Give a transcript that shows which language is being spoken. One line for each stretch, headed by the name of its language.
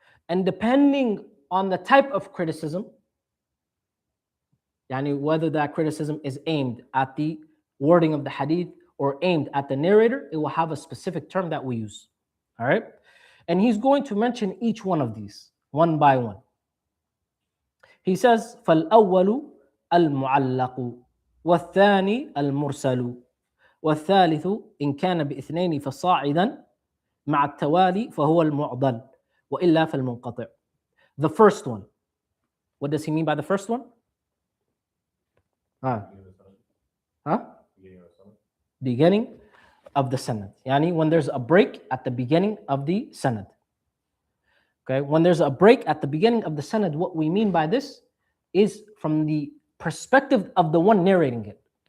English: And depending on the type of criticism, whether that criticism is aimed at the wording of the hadith or aimed at the narrator, it will have a specific term that we use. All right? And he's going to mention each one of these one by one.
Arabic: He says, فَالْأَوَّلُ الْمُعَلَّقُ وَالثَّانِي الْمُرْسَلُ والثالث إن كان باثنين فصاعدا مع التوالي فهو المعضل وإلا فالمنقطع.
English: The first one. What does he mean by the first one? Ah. Beginning of the sanad. Huh? Beginning of the sanad. Beginning of the sanad. Yani when there's a break at the beginning of the sanad. Okay, when there's a break at the beginning of the sanad, what we mean by this is from the perspective of the one narrating it.